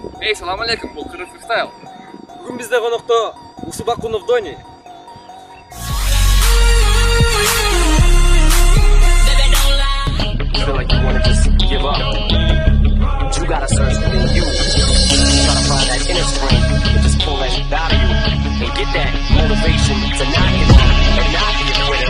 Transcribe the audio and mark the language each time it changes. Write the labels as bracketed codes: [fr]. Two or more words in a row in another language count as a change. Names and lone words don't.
[kk] Эй, салам алейкум, бұл Қырғыз фристайл. Бүгін бізде қонақта Усубакунов Дони. [en] Feel like you wanna just give up. You gotta search within you. Try to find that inner strength and just pull that out of you and get that motivation to not give up and not be a quitter.